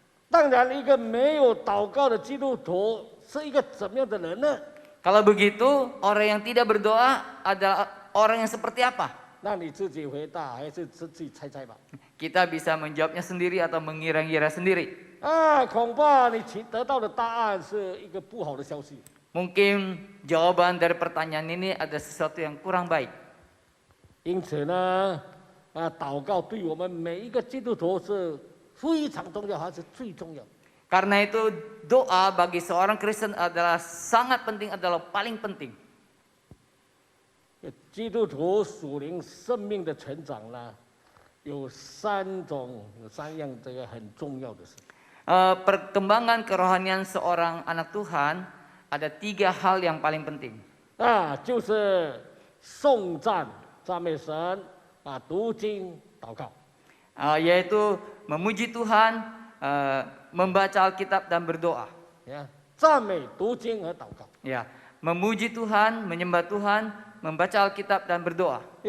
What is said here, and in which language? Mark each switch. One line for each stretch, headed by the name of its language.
Chinese: 当然，一个没有祷告的基督徒是一个怎么样的人呢？
Indonesian: Kalau begitu orang yang tidak berdoa adalah orang yang seperti apa?
Chinese: 那你自己回答，还是自己猜猜吧？
Indonesian: Kita bisa menjawabnya sendiri atau mengira-ngira sendiri.
Chinese: 恐怕你得到的答案是一个不好的消息。
Indonesian: Mungkin jawaban dari pertanyaan ini ada sesuatu yang kurang baik.
Chinese: 因此呢，祷告对我们每一个基督徒是非常重要，还是最重要？
Indonesian: Karena itu doa bagi seorang Kristen adalah sangat penting, adalah paling penting.
Chinese: 基督徒属灵生命的成长呢，有三样这个很重要的事。
Indonesian: Perkembangan kerohanian seorang anak Tuhan ada 3 hal yang paling penting.
Chinese: 就是颂赞、赞美神读经、祷告。
Indonesian: Yaitu memuji Tuhan, membaca Alkitab dan berdoa.
Chinese: 赞美、读经和祷告。
Indonesian: Ya, memuji Tuhan, menyembah Tuhan, membaca Alkitab dan berdoa.